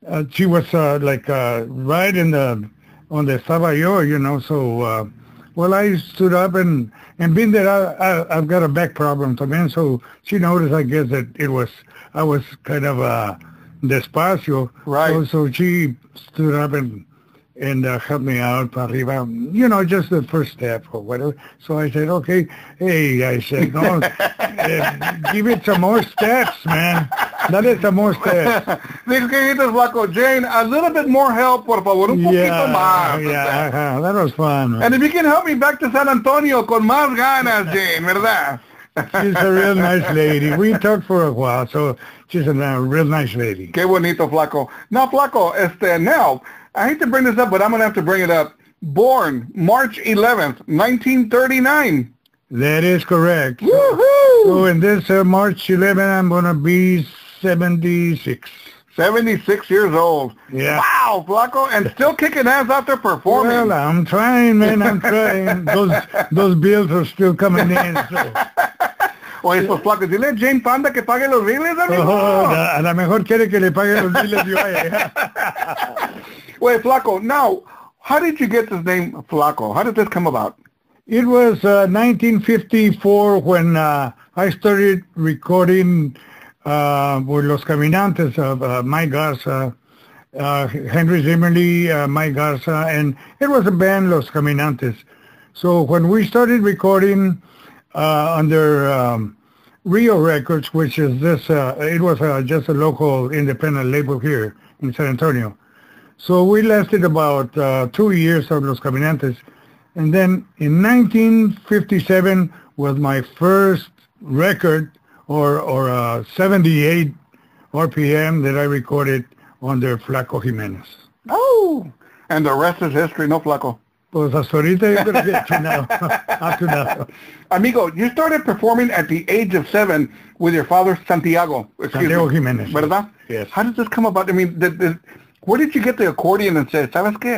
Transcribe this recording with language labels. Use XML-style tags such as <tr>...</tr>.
<en>She was right on the Sabayo, So, well, I stood up and being that I've got a back problem,</en> <es>también,</es> <en>so she noticed, I guess, that I was kind of</en> <es>despacio.</es> <en>Right. So she stood up and helped me out</en> <es>para arriba,</es> <en>just the first step or whatever. So I said, okay, hey, I said, no, give it some more steps, man.</en> <es>Dale</es> <en>some more steps.</en> <es>Dijo que dices, Flaco, Jane,</es> <en>a little bit more help,</en> <es>por favor, un poquito más.</es> <en>Yeah, that was fun, man. And if you can help me back to San Antonio</en> <es>con más ganas,</es> <en>Jane,</en> <es>¿verdad?</es> <en>She's a real nice lady. We talked for a while, so she's a real nice lady.</en> <es>Qué bonito, Flaco.</es> <en>Now, Flaco, now, I hate to bring this up, but I'm going to have to bring it up. Born March 11th, 1939. That is correct. Woohoo! So in this March 11, I'm going to be 76. 76 years old. Yeah. Wow, Flaco, and still kicking ass out there performing. Well, I'm trying, man. I'm trying. Those bills are still coming in. So.</en> <es>Oye, pues, Flaco, dile a Jane Fonda que pague los biles, amigo. A lo mejor quiere que le pague los biles yo a ella.</es> <en>Wait, Flaco, now, how did you get this name Flaco? How did this come about? It was 1954 when I started recording with Los Caminantes of Mike Garza, Henry Zimmerly, Mike Garza, and it was a band, Los Caminantes. So when we started recording under Rio Records, which is it was just a local independent label here in San Antonio. So we lasted about 2 years of Los Caminantes. And then in 1957 was my first record or 78 RPM that I recorded under Flaco Jimenez. Oh, and the rest is history, no, Flaco?</en> <es>Pues hasta ahorita yo creo que</es> <en>up to now. Amigo, you started performing at the age of 7 with your father, Santiago Jimenez.</en> <es>¿Verdad?</es> <en>Yes. How did this come about? I mean, where did you get the accordion and say,</en> <es>¿sabes qué?</es>